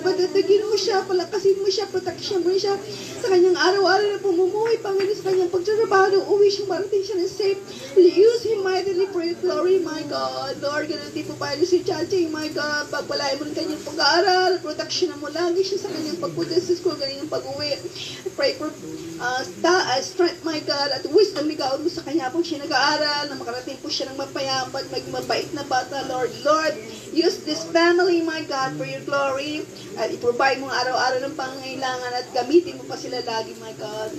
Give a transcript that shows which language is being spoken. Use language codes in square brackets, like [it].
[tl] Patatigin mo siya, palakasin mo siya, protection mo siya sa kanyang araw-araw na pumumuhay, Panginoon, sa kanyang pagtrabaho, uwi siyang marating siya na safe. [en] Use him mightily for your glory, my God. [tl] Lord, ganun din po pa si Chachi, my God. Pagpalain mo ng kanyang pag-aaral, protection mo lagi siya sa kanyang pagpunta sa school, kanyang pag-uwi. [en] I pray for strength, my God, [tl] at wisdom ikaw mo sa kanya kung siya nag-aaral, na makarating po siya ng mapayapat, mabait na bata, Lord. [en] Lord, use this family, my God, for your glory, [tl] at i-provide mo araw-araw ng pangangailangan at gamitin mo pa sila lagi, my God.